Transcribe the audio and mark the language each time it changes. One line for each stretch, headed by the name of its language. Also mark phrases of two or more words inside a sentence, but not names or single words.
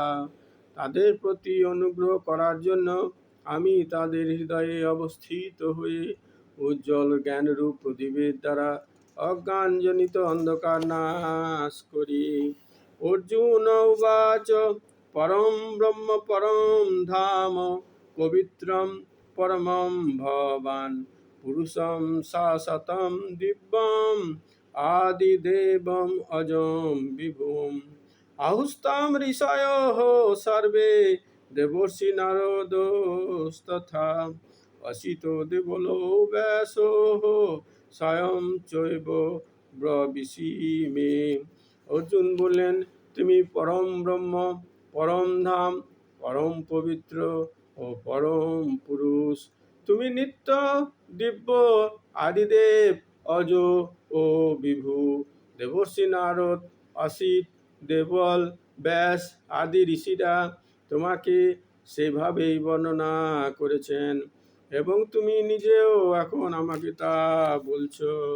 Bangla: তাদের প্রতি অনুগ্রহ করার জন্য আমি তাদের হৃদয়ে অবস্থিত হয়ে উজ্জ্বল জ্ঞানরূপ প্রদীপের দ্বারা অজ্ঞানজনিত অন্ধকার নাশ করি।
Sanskrit: অর্জুন উবাচ পরম ব্রহ্ম পরম ধাম পবিত্রম পরমম ভবান পুরুষম শাশ্বতম দিব্যম আদিদেবম অজম বিভুম আহুস্তাম ঋষয়ঃ সর্বে দেবর্ষি নারদস্তথা অসিতো দেবলো ব্যাসো স্বয়ং চৈব ব্রবিষি মে।
Bangla: অর্জুন বললেন, তুমি পরম ব্রহ্ম, পরম ধাম, পরম পবিত্র ও পরম পুরুষ। তুমি নিত্য, দিব্য, আদিদেব, অজ ও বিভু। দেবর্ষি নারদ, অসিত, দেবল, ব্যাস আদি ঋষিরা তোমাকে সেভাবেই বর্ণনা করেছেন এবং তুমি নিজেও এখন আমাকে তা বলছো।